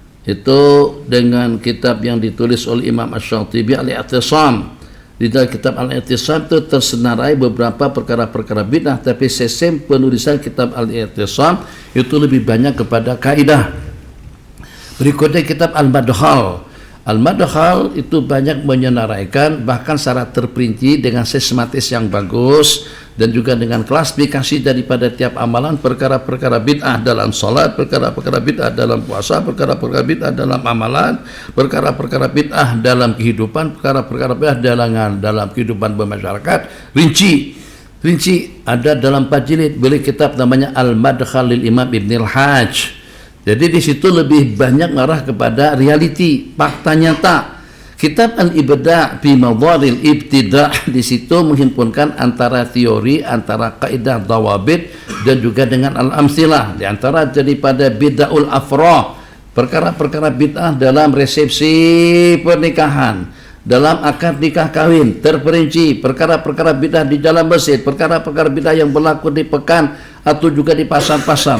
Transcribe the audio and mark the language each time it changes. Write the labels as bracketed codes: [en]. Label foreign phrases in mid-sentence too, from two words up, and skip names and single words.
[ms] Itu dengan kitab yang ditulis oleh Imam Asy-Syatibi Al-I'tisam. Di dalam kitab Al-I'tisam itu tersenarai beberapa perkara-perkara bid'ah, tapi sesem penulisan kitab Al-I'tisam itu lebih banyak kepada kaidah. Berikutnya kitab Al-Madkhal. Al-Madkhal itu banyak menyenaraikan, bahkan secara terperinci dengan sistematis yang bagus, dan juga dengan klasifikasi daripada tiap amalan, perkara-perkara bid'ah dalam salat, perkara-perkara bid'ah dalam puasa, perkara-perkara bid'ah dalam amalan, perkara-perkara bid'ah dalam kehidupan, perkara-perkara bid'ah dalam kehidupan bermasyarakat, rinci. rinci, ada dalam 4 jilid. Beli kitab namanya Al-Madkhal lil Imam Ibn al-Hajj. Jadi di situ lebih banyak ngarah kepada realiti, fakta nyata. Kitab Al-Ibda' fi Madharil Ibtida' di situ menghimpunkan antara teori, antara kaidah dawabit dan juga dengan al-amsilah. Di antara daripada [ar] بدع الأفراح, [ms] perkara-perkara bid'ah dalam resepsi pernikahan, dalam akad nikah kawin terperinci, perkara-perkara bid'ah di dalam masjid, perkara-perkara bid'ah yang berlaku di pekan atau juga di pasar-pasar.